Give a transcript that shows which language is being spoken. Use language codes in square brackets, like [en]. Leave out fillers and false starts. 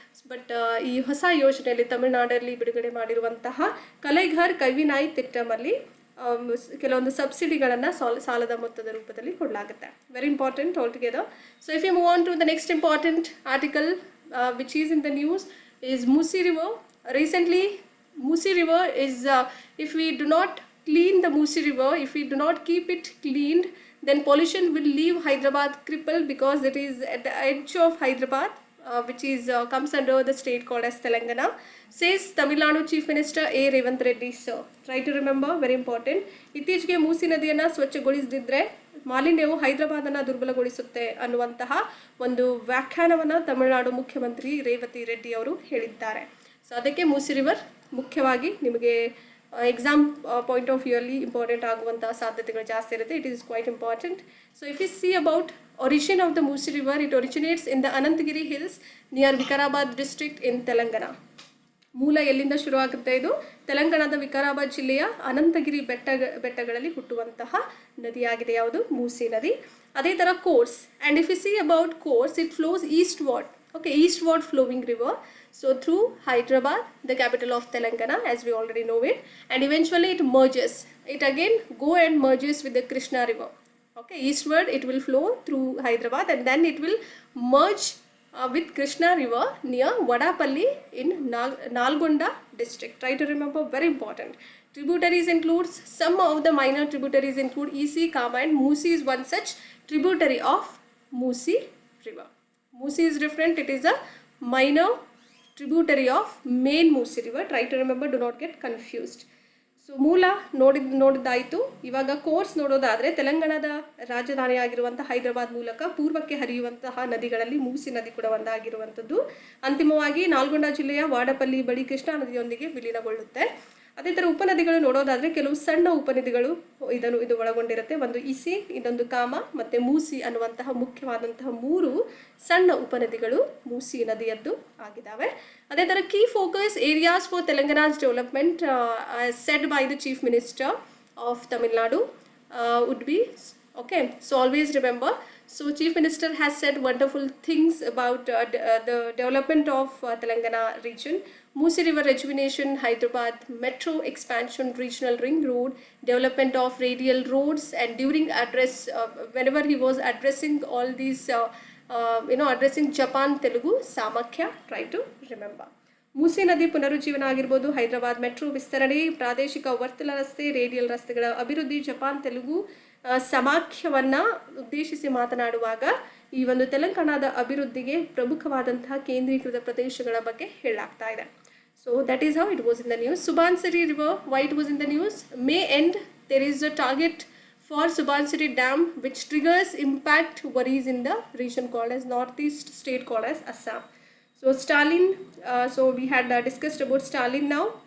[kn] But ಈ ಹೊಸ ಯೋಜನೆಯಲ್ಲಿ ತಮಿಳುನಾಡಲ್ಲಿ ಬಿಡುಗಡೆ ಮಾಡಿರುವಂತಹ ಕಲೈಘರ್ ಕವಿನಾಯ್ ತಿಟ್ಟಮಲ್ಲಿ ಕೆಲವೊಂದು ಸಬ್ಸಿಡಿಗಳನ್ನು ಸಾಲದ ಮೊತ್ತದ ರೂಪದಲ್ಲಿ ಕೊಡಲಾಗುತ್ತೆ. [en] Very important all together. So if you move on to the next important article which is in the news is Musi River. Recently Musi River is if we do not clean the Musi River, if we do not keep it cleaned, then pollution will leave Hyderabad crippled because it is at the edge of Hyderabad, which is comes under the state called as Telangana, says Tamil Nadu Chief Minister A. Revanth Reddy sir. Try to remember, very important. [kn] ಇತ್ತೀಚೆಗೆ ಮೂಸಿ ನದಿಯನ್ನು ಸ್ವಚ್ಛಗೊಳಿಸದಿದ್ದರೆ ಮಾಲಿನ್ಯವು ಹೈದರಾಬಾದನ್ನು ದುರ್ಬಲಗೊಳಿಸುತ್ತೆ ಅನ್ನುವಂತಹ ಒಂದು ವ್ಯಾಖ್ಯಾನವನ್ನು ತಮಿಳುನಾಡು ಮುಖ್ಯಮಂತ್ರಿ ರೇವತಿ ರೆಡ್ಡಿ ಅವರು ಹೇಳಿದ್ದಾರೆ. So ಅದಕ್ಕೆ ಮೂಸಿ river ಮುಖ್ಯವಾಗಿ ನಿಮಗೆ ಎಕ್ಸಾಮ್ ಪಾಯಿಂಟ್ ಆಫ್ ವ್ಯೂಯಲ್ಲಿ ಇಂಪಾರ್ಟೆಂಟ್ ಆಗುವಂತಹ ಸಾಧ್ಯತೆಗಳು ಜಾಸ್ತಿ ಇರುತ್ತೆ. [en] It is quite important. So if you see about origin of the Musi River, it originates in the Anantagiri Hills near Vikarabad district in Telangana. [kn] ಮೂಲ ಎಲ್ಲಿಂದ ಶುರು ಆಗುತ್ತೆ? ಇದು ತೆಲಂಗಾಣದ ವಿಕಾರಾಬಾದ್ ಜಿಲ್ಲೆಯ ಅನಂತಗಿರಿ ಬೆಟ್ಟಗಳಲ್ಲಿ ಹುಟ್ಟುವಂತಹ ನದಿಯಾಗಿದೆ. ಯಾವುದು? ಮೂಸಿ ನದಿ. ಅದೇ ಥರ course, [en] And if you see about course, it flows eastward. Okay, eastward flowing river, so through Hyderabad, the capital of Telangana, as we already know it, and eventually it merges. It again go and merges with the Krishna river. Okay, eastward it will flow through Hyderabad, and then it will merge with Krishna river near Vadapalli in Nalgonda district. Try to remember, very important. Tributaries includes, some of the minor tributaries include Isi, Kama, and Musi is one such tributary of Musi river. Musi is different, it is a minor tributary of main Musi river. Try to remember, do not get confused. [kn] So ಮೂಲ ನೋಡಿದ್ದಾಯಿತು. ಇವಾಗ course ನೋಡೋದಾದರೆ, ತೆಲಂಗಾಣದ ರಾಜಧಾನಿ ಆಗಿರುವಂಥ ಹೈದರಾಬಾದ್ ಮೂಲಕ ಪೂರ್ವಕ್ಕೆ ಹರಿಯುವಂತಹ ನದಿಗಳಲ್ಲಿ ಮೂಸಿ ನದಿ ಕೂಡ ಒಂದಾಗಿರುವಂಥದ್ದು. ಅಂತಿಮವಾಗಿ ನಾಲ್ಗೊಂಡ ಜಿಲ್ಲೆಯ ವಾಡಪಲ್ಲಿ ಬಳಿ ಕೃಷ್ಣಾ ನದಿಯೊಂದಿಗೆ ವಿಲೀನಗೊಳ್ಳುತ್ತೆ. ಅದೇ ಥರ ಉಪನದಿಗಳು ನೋಡೋದಾದರೆ, ಕೆಲವು ಸಣ್ಣ ಉಪನದಿಗಳು ಇದು ಒಳಗೊಂಡಿರುತ್ತೆ. ಒಂದು ಇಸಿ, ಇದೊಂದು ಕಾಮ ಮತ್ತು ಮೂಸಿ ಅನ್ನುವಂತಹ ಮುಖ್ಯವಾದಂತಹ 3 ಸಣ್ಣ ಉಪನದಿಗಳು ಮೂಸಿ ನದಿಯದ್ದು ಆಗಿದ್ದಾವೆ. ಅದೇ ಥರ [en] Key focus areas for Telangana's development said by the chief minister of Tamil Nadu would be, okay, so always remember, so chief minister has said wonderful things about the development of Telangana region. Musi river rejuvenation, Hyderabad metro expansion, regional ring road, development of radial roads, and during address, whenever he was addressing all these addressing Japan Telugu Samakhya, try to remember. [kn] ಮೂಸಿ ನದಿ ಪುನರುಜ್ಜೀವನ ಆಗಿರ್ಬೋದು, Hyderabad metro ವಿಸ್ತರಣೆ, ಪ್ರಾದೇಶಿಕ ವರ್ತುಲ ರಸ್ತೆ, radial ರಸ್ತೆಗಳ ಅಭಿವೃದ್ಧಿ, Japan Telugu ಸಮಾಖ್ಯವನ್ನು ಉದ್ದೇಶಿಸಿ ಮಾತನಾಡುವಾಗ ಈ ಒಂದು ತೆಲಂಗಾಣದ ಅಭಿವೃದ್ಧಿಗೆ ಪ್ರಮುಖವಾದಂತಹ ಕೇಂದ್ರೀಕೃತ ಪ್ರದೇಶಗಳ ಬಗ್ಗೆ ಹೇಳಲಾಗ್ತಾ ಇದೆ. [en] So that is how it was in the news. Subansiri river, why it was in the news? May end there is a target for Subansiri Dam, which triggers impact worries in the region called as Northeast state called as Assam. So Stalin, so we had discussed about Stalin now.